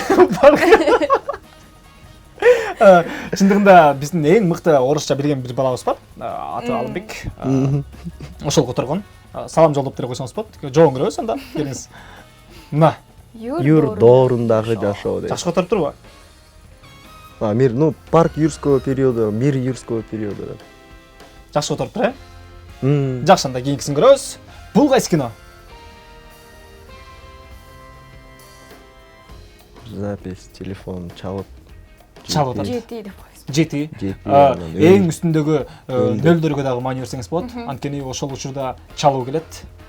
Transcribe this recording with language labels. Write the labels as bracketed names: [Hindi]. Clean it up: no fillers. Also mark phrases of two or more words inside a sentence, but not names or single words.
[Kyrgyz] Чындыгында биздин эң мыкты орусча билген бир балабыз бар. Аты Алымбек. Ошол которгон. Салам жолдоп бере койсоңуз болот. Жоон көрөбүз анда. Келиңиз. Мына. Юр доорундагы жашоо дейт. Жакшы которуп турбу? [Russian] Мир, парк юрского периода, мир юрского периода. [Kyrgyz] Жакшы которуп тур, Жакшы, анда кийинкисин көрөбүз. Бул кайсы кино? [Russian] Запись, телефон, чалып. [Kyrgyz] Чалып атат. Жети деп койсоң. 7. анан Эң үстүндөгү нөлдөргө дагы маани берсеңиз болот. Анткени ошол учурда чалуу келет.